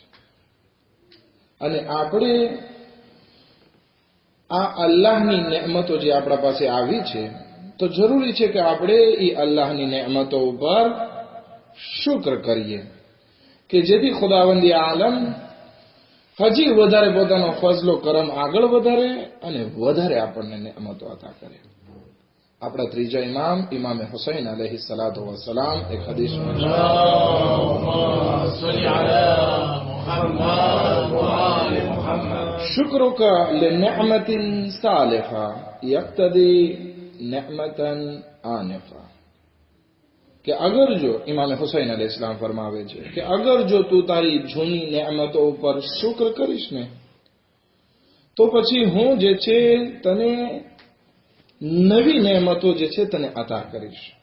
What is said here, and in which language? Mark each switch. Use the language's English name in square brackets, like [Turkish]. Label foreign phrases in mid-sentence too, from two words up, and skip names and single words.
[Gujarati] અને આપણે આ અલ્લાહની નહેમતો જે આપણા પાસે આવી છે તો જરૂરી છે કે આપણે એ અલ્લાહની નહેમતો ઉપર શુક્ર કરીએ કે જેથી ખુદાવંદી આલમ હજી વધારે પોતાનો ફઝલો કરમ આગળ વધારે અને વધારે આપણને નહેમતો અતા કરે. આપણા ત્રીજા ઇમામ ઇમામે હુસૈન [Arabic] عليه الصلاة والسلام [Gujarati] એક હદીસમાં [Arabic] شكرك لنعمة سالفة يقتضي نعمة آنفة. [Gujarati] કે અગર જો ઇમામ હુસૈન [Arabic] عليه السلام [Gujarati] ફરમાવે છે કે અગર જો તું તારી જૂની નેમતો ઉપર શુક્ર કરીશ ને તો પછી હું જે છે તને નવી નેમતો જે છે તને અતા કરીશ.